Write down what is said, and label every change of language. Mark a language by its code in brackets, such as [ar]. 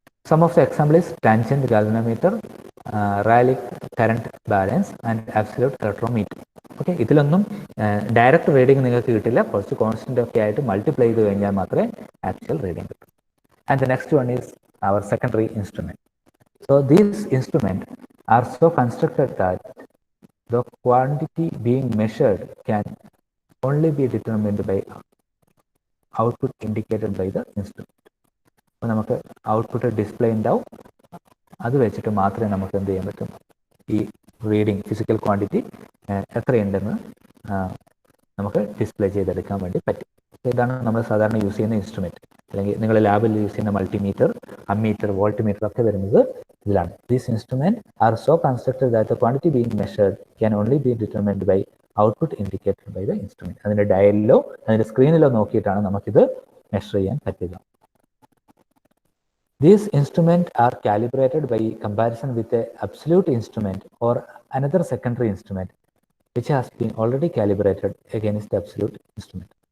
[en] Some of the example is tangent galvanometer, Rayleigh current balance and absolute electrometer. [ml] Okay, ഇതിലൊന്നും direct reading നിങ്ങൾക്ക് കിട്ടില്ല. കുറച്ച് constant ഒക്കെ ആയിട്ട് മൾട്ടിപ്ലൈ ചെയ്ത് കഴിഞ്ഞാൽ മാത്രമേ ആക്ച്വൽ റീഡിങ് കിട്ടൂ. [en] And the next one is our secondary instrument. So these instrument are so constructed that the quantity being measured can only be determined by output indicated by the instrument. [ml] അപ്പോൾ നമുക്ക് output display ഉണ്ടാവും. അത് വെച്ചിട്ട് മാത്രമേ നമുക്ക് എന്ത് ചെയ്യാൻ പറ്റും, ഈ റീഡിങ് ഫിസിക്കൽ ക്വാണ്ടിറ്റി എത്രയുണ്ടെന്ന് നമുക്ക് ഡിസ്പ്ലേ ചെയ്തെടുക്കാൻ വേണ്ടി പറ്റും. ഇതാണ് നമ്മൾ സാധാരണ യൂസ് ചെയ്യുന്ന ഇൻസ്ട്രുമെന്റ്. അല്ലെങ്കിൽ നിങ്ങൾ ലാബിൽ യൂസ് ചെയ്യുന്ന മൾട്ടിമീറ്റർ, അമ്മീറ്റർ, വോൾട്ട് മീറ്റർ ഒക്കെ വരുന്നത് ഇതിലാണ്. [en] These instrument are so constructed that the quantity being measured can only be determined by output indicated by the instrument. [ml] അതിന്റെ ഡയലിലോ അതിന്റെ സ്ക്രീനിലോ നോക്കിയിട്ടാണ് നമുക്കിത് മെഷർ ചെയ്യാൻ പറ്റുക. [en] These instruments are calibrated by comparison with an absolute instrument or another secondary instrument which has been already calibrated against the absolute instrument.